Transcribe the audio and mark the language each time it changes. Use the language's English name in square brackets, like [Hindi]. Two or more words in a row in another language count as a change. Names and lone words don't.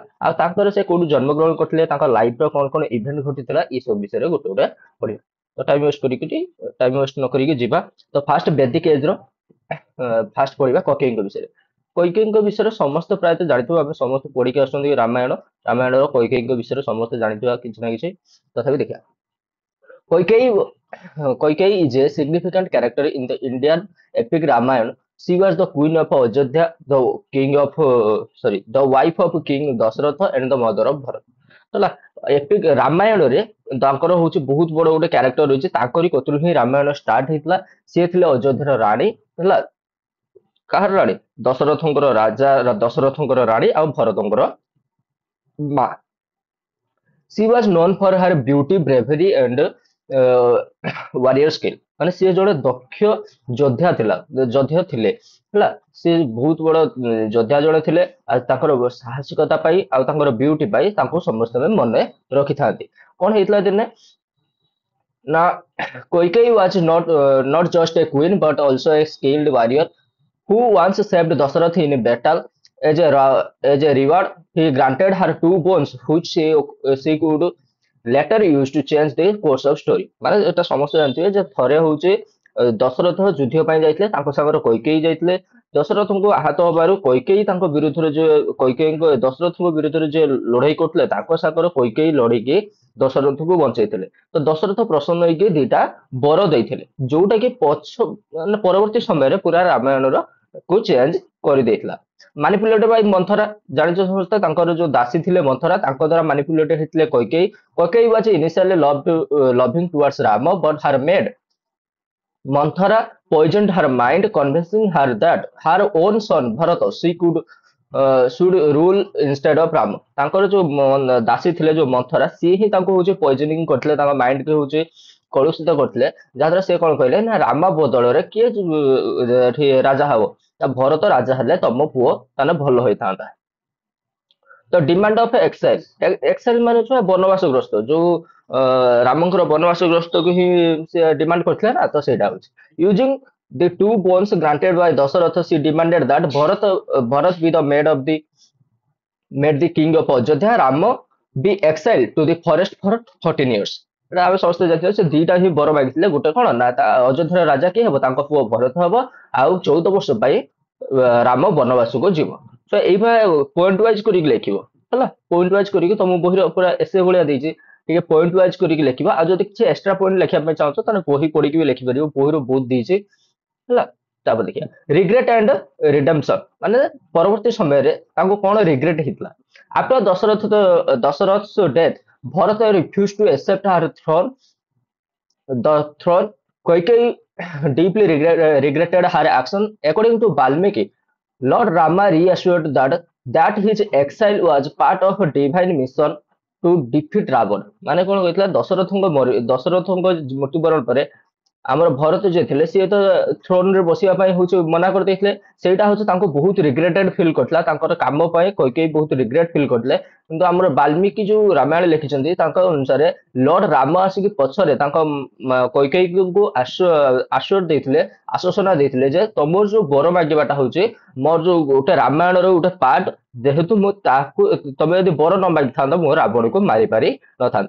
[Odia] ଆଉ ତାଙ୍କର ସେ କୋଉଠି ଜନ୍ମଗ୍ରହଣ କରିଥିଲେ, ତାଙ୍କ ଲାଇଫ ର କଣ କଣ ଇଭେଣ୍ଟ ଘଟିଥିଲା, ଏଇ ସବୁ ବିଷୟରେ ଗୋଟେ ଗୋଟେ ପଢିବା। ତ [English] time waste [Odia] ନ କରିକି ଯିବା। ତ [English] first Vedic age [Odia] ର ଫାଷ୍ଟ ପଢିବା କୈକେୟୀଙ୍କ ବିଷୟରେ। କୈକେୟୀଙ୍କ ବିଷୟରେ ସମସ୍ତେ ପ୍ରାୟତଃ ଜାଣିଥିବ, ଆମେ ସମସ୍ତେ ପଢିକି ଆସୁଛନ୍ତି ରାମାୟଣର କୈକେୟୀଙ୍କ ବିଷୟରେ ସମସ୍ତେ ଜାଣିଥିବା କିଛି ନା କିଛି। ତଥାପି ଦେଖିବା। [English] Kaikeyi is a significant character in the Indian epic Ramayana. She was the queen of Ajodhya, the wife of King Dasharatha and the mother of Bharata. [Odia] ହେଲା। ଏପିକ ରାମାୟଣରେ ତାଙ୍କର ହଉଛି ବହୁତ ବଡ ଗୋଟେ କ୍ୟାରେକ୍ଟର ରହିଛି, ତାଙ୍କରି କତରୁ ହିଁ ରାମାୟଣ ଷ୍ଟାର୍ଟ ହେଇଥିଲା। ସିଏ ଥିଲେ ଅଯୋଧ୍ୟାର ରାଣୀ ହେଲା। କାହାର ରାଣୀ? ଦଶରଥଙ୍କର ରାଣୀ ଆଉ ଭରତଙ୍କର ମା। [English] She was known for her beauty bravery and warrior skill. [Odia] ମାନେ ସିଏ ଜଣେ ଦକ୍ଷ ଯୋଦ୍ଧା ଥିଲେ ହେଲା। ସିଏ ବହୁତ ବଡ ଯୋଦ୍ଧା ଜଣେ ଥିଲେ, ଆଉ ତାଙ୍କର ସାହସିକତା ପାଇଁ ଆଉ ତାଙ୍କର ବ୍ୟୁଟି ପାଇଁ ତାଙ୍କୁ ସମସ୍ତେ ମନେ ରଖିଥାନ୍ତି। କଣ ହେଇଥିଲା ଦିନେ ନା, [English] Koikeyi was not just a queen but also a skilled warrior who once saved Dasarath in a battle. As a reward, he granted her two bones, which she could later use to change the course of story. [Odia] ମାନେ ଏଟା ସମସ୍ତେ ଜାଣିଥିବେ ଯେ ଥରେ ହଉଛି ଦଶରଥ ଯୁଦ୍ଧ ପାଇଁ ଯାଇଥିଲେ, ତାଙ୍କ ସାଙ୍ଗରେ କୈକେୟୀ ଯାଇଥିଲେ। ଦଶରଥଙ୍କୁ ଆହତ ହବାରୁ କୈକେୟୀ ତାଙ୍କ ବିରୁଦ୍ଧରେ ଦଶରଥଙ୍କ ବିରୁଦ୍ଧରେ ଯେ ଲଢେଇ କରୁଥିଲେ, ତାଙ୍କ ସାଙ୍ଗରେ କୈକେୟୀ ଲଢିକି ଦଶରଥଙ୍କୁ ବଞ୍ଚେଇଥିଲେ। ତ ଦଶରଥ ପ୍ରସନ୍ନ ହେଇକି ଦିଟା ବର ଦେଇଥିଲେ, ଯୋଉଟା କି ମାନେ ପରବର୍ତ୍ତୀ ସମୟରେ ପୁରା ରାମାୟଣର କୁ ଚେଞ୍ଜ କରିଦେଇଥିଲା। [English] manipulated by [Odia] ମନ୍ଥରା, ଜାଣିଛ ସମସ୍ତେ ତାଙ୍କର ଯୋଉ ଦାସୀ ଥିଲେ ମନ୍ଥରା, ତାଙ୍କ ଦ୍ୱାରା ମାନିପୁଲେଟେଡ୍ ହେଇଥିଲେ କୈକେୟୀ। [English] କୈକେୟୀ was initially loving towards Rama, but her maid Manthara poisoned her mind, convincing her that her own son Bharata should rule instead of Rama. [Odia] ତାଙ୍କର ଯୋଉ ଦାସୀ ଥିଲେ ଯୋଉ ମନ୍ଥରା, ସିଏ ହିଁ ତାଙ୍କୁ ହଉଛି ପଏଜନିଂ କରିଥିଲେ, ତାଙ୍କ ମାଇଣ୍ଡ କୁ ହଉଛି କଳୁଷିତ କରିଥିଲେ। ଯାହାଦ୍ୱାରା ସେ କଣ କହିଲେ ନା, ରାମ ବଦଳରେ କିଏ ଏଠି ରାଜା ହବ, ତା ଭରତ ରାଜା ହେଲେ ତମ ପୁଅ ତାହେଲେ ଭଲ ହେଇଥାନ୍ତା। ତ [English] demand of exile [Odia] ମାନେ ଛୁଆ ବନବାସଗ୍ରସ୍ତ, ଯୋଉ ରାମଙ୍କର ବନବାସଗ୍ରସ୍ତକୁ ହିଁ ସେ ଡିମାଣ୍ଡ କରିଥିଲେ ନା, ତ ସେଇଟା ହଉଛି [English] using the two bones granted by [Odia] ଦଶରଥ। [English] She demanded that ଭରତ be the made the king of Ajodhya, Rama be exiled to the forest for 14 years. [Odia] ଏଟା ଆମେ ସମସ୍ତେ ଜାଣିଥିବେ, ସେ ଦିଟା ହିଁ ବର ମାଗିଥିଲେ। ଗୋଟେ କଣ ନା, ଅଯୋଧ୍ୟାର ରାଜା କିଏ ହବ, ତାଙ୍କ ପୁଅ ଭରତ ହବ, ଆଉ 14 ବର୍ଷ ପାଇଁ ରାମ ବନବାସକୁ ଯିବ। ତ ଏଇଭଳିଆ [English] point wise [Odia] କରିକି ଲେଖିବ ହେଲା। [English] point wise [Odia] କରିକି ତମ ବହିର ପୁରା ଏସେ ଭଳିଆ ଦେଇଛି, ଟିକେ [English] point wise [Odia] କରିକି ଲେଖିବା। ଆଉ ଯଦି କିଛି [English] extra point [Odia] ଲେଖିବା ପାଇଁ ଚାହୁଁଛ ତାହେଲେ ବହି ପଢିକି ବି ଲେଖିପାରିବ, ବହିରୁ ବହୁତ ଦେଇଛି ହେଲା। ତାପରେ ଦେଖିବା [English] regret and redemption, [Odia] ମାନେ ପରବର୍ତ୍ତୀ ସମୟରେ ତାଙ୍କୁ କଣ ରିଗ୍ରେଟ ହେଇଥିଲା। [English] ଆଫ୍ଟର ଦଶରଥ's death, Bharata refused to accept the throne. Kaikeyi deeply regretted her action. According to Valmiki, Lord Rama reassured that his exile was part of a divine mission to defeat Ravan. [Odia] ମାନେ କଣ କହିଥିଲା, ଦଶରଥଙ୍କ ମୃତ୍ୟୁବରଣ ପରେ ଆମର ଭରତ ଯିଏ ଥିଲେ, ସିଏ ତ ଥ୍ରୋନ ରେ ବସିବା ପାଇଁ ହଉଛି ମନା କରିଦେଇଥିଲେ। ସେଇଟା ହଉଛି ତାଙ୍କୁ ବହୁତ [English] regretted feel [Odia] କରିଥିଲା, ତାଙ୍କର କାମ ପାଇଁ କୈକେୟୀ ବହୁତ [English] regret feel [Odia] କରିଥିଲେ। କିନ୍ତୁ ଆମର ବାଲ୍ମୀକି ଯୋଉ ରାମାୟଣ ଲେଖିଛନ୍ତି, ତାଙ୍କ ଅନୁସାରେ ଲର୍ଡ ରାମ ଆସିକି ପଛରେ ତାଙ୍କ କୈକେୟୀଙ୍କୁ ଆଶ୍ୱାସନା ଦେଇଥିଲେ ଯେ ତମର ଯୋଉ ବର ମାଗିବାଟା ହଉଛି ମୋର ଯୋଉ ଗୋଟେ ରାମାୟଣର ଗୋଟେ ପାର୍ଟ, ଯେହେତୁ ମୁଁ ତାକୁ ତମେ ଯଦି ବର ନ ମାଗିଥାନ୍ତ ମୁଁ ରାବଣକୁ ମାରିପାରି ନଥାନ୍ତି।